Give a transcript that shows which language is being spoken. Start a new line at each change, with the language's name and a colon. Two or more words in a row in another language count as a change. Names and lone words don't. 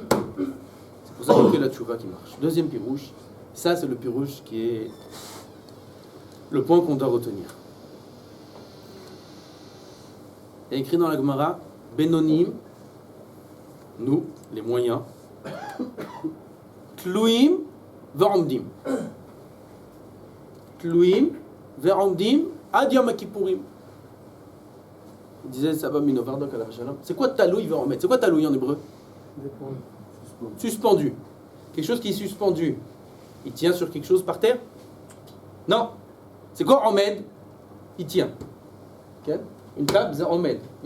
French: C'est pour ça qu'on fait la tchouva qui marche. Deuxième pirouche, ça c'est le pirouche qui est le point qu'on doit retenir. Il y a écrit dans la Gemara, Benonim, nous, les moyens,
Hebrew: תלויים ועומדים. תלויים ועומדים עד יום הכיפורים.
French: Il disait Saba Minovardok à la Shalom. C'est quoi
Hebrew: תלוי ועומד?
French: C'est quoi taloui en hébreu? Suspendu. Quelque chose qui est suspendu. Il tient sur quelque chose par terre? Non. C'est quoi omed? Il tient. Okay? Une table, c'est omed.